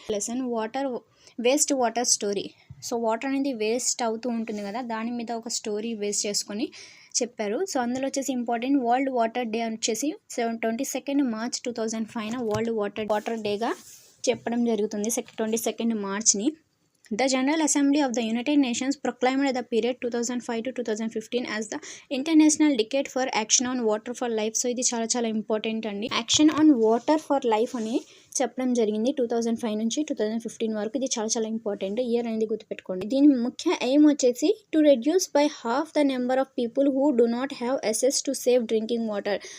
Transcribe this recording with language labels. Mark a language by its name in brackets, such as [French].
[Telugu] Lesson waste water story. So water అనేది waste అవుతూ ఉంటుంది కదా, దాని మీద ఒక స్టోరీ బేస్ చేసుకొని చెప్పారు. సో అందులో వచ్చేసి ఇంపార్టెంట్ వరల్డ్ వాటర్ డే వచ్చేసి 22 మార్చ్ 2005 వరల్డ్ వాటర్ డేగా చెప్పడం జరుగుతుంది 22 మార్చ్ని. [English] The General Assembly of the United Nations proclaimed the period 2005 to 2015 as the International Decade for Action on Water for Life. [Telugu] So ఇది చాలా చాలా ఇంపార్టెంట్ అండి. [English] action on water for life [Telugu] అని చెప్పడం జరిగింది 2005 నుంచి 2015 వరకు. ఇది చాలా చాలా ఇంపార్టెంట్ ఇయర్ అనేది గుర్తుపెట్టుకోండి. దీని ముఖ్య ఎయిమ్ వచ్చేసి [English] To reduce by half the number of people who do not have access to safe drinking water.